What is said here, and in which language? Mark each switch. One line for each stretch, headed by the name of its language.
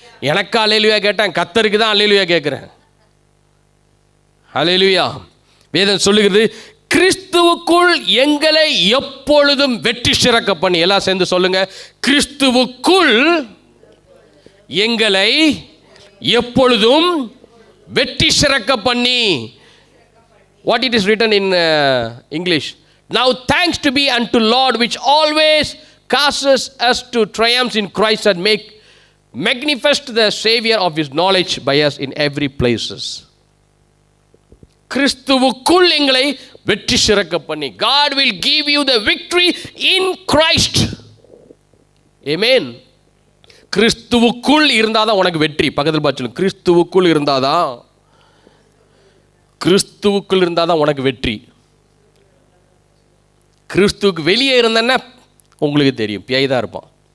Tamil: எனக்கு ஹல்லேலூயா கேட்டேன், கர்த்தருக்கு தான் ஹல்லேலூயா கேட்கிறேன். ஹல்லேலூயா. வேதம் சொல்லுகிறது, கிறிஸ்துவுக்குள் எங்களை எப்பொழுதும் வெற்றி சிறக்க பண்ணி. எல்லாம் சேர்ந்து சொல்லுங்க, கிறிஸ்துவுக்குள் எங்களை எப்பொழுதும் வெற்றி சிறக்க பண்ணி.
English: What it is written in English? Now thanks to be unto Lord which always causes us to triumph in Christ and make manifest the Savior of His knowledge by us in every places. கிறிஸ்துவுக்குள் எங்களை வெற்றி சிறக்க பண்ணி. God will give you the victory in Christ. Amen.
Tamil: கிறிஸ்துவுக்குள் இருந்தாதான் உனக்கு வெற்றி. பக்கத்தில் பார்த்து சொல்லுங்க, கிறிஸ்துவுக்குள் இருந்தாதான், கிறிஸ்துவுக்குள் இருந்தாதான் உனக்கு வெற்றி. கிறிஸ்துவுக்கு வெளியே இருந்தேன்னா உங்களுக்கு தெரியும், பேய் தான் இருப்பான்.